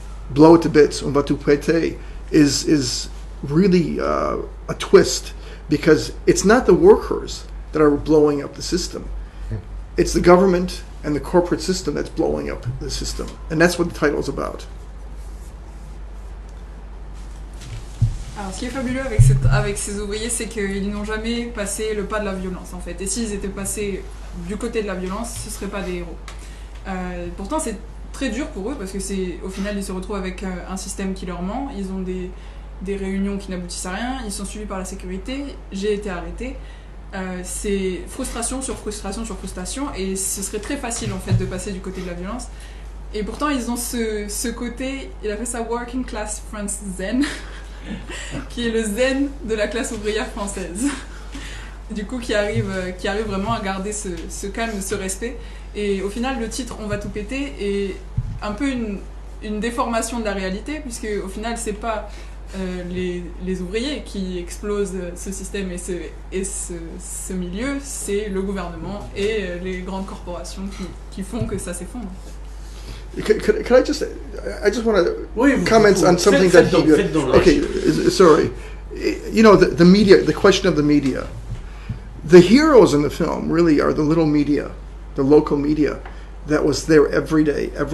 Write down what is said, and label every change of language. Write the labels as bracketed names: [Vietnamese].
[English] Blow It to Bits, [French] On va tout péter, [English] is really a twist, because it's not the workers that are blowing up the system. It's the government and the corporate system that's blowing up the system. And that's what the title is about. [French] Alors, ce qui est fabuleux avec ces ouvriers, c'est qu'ils n'ont jamais passé le pas de la violence, en fait. Et s'ils étaient passés du côté de la violence, ce ne seraient pas des héros. Pourtant, c'est très dur pour eux, parce que au final, ils se retrouvent avec un système qui leur ment. Ils ont des réunions qui n'aboutissent à rien. Ils sont suivis par la sécurité. J'ai été arrêté. C'est frustration sur frustration sur frustration, et ce serait très facile, en fait, de passer du côté de la violence. Et pourtant, ils ont ce côté, il appelle ça [English] Working Class France Zen, [French] qui est le zen de la classe ouvrière française. Du coup, qui arrive vraiment à garder ce calme, ce respect. Et au final, le titre « On va tout péter » est un peu une déformation de la réalité, puisque au final, c'est pas les ouvriers qui explosent ce système et ce milieu, c'est le gouvernement et les grandes corporations qui font que ça s'effondre. [English] Could I just want to [French] Oui, [English] comment on something that he [French] faites donc, [English] okay, sorry. You know, the media, the question of the media. The heroes in the film really are the little media, the local media that was there every day.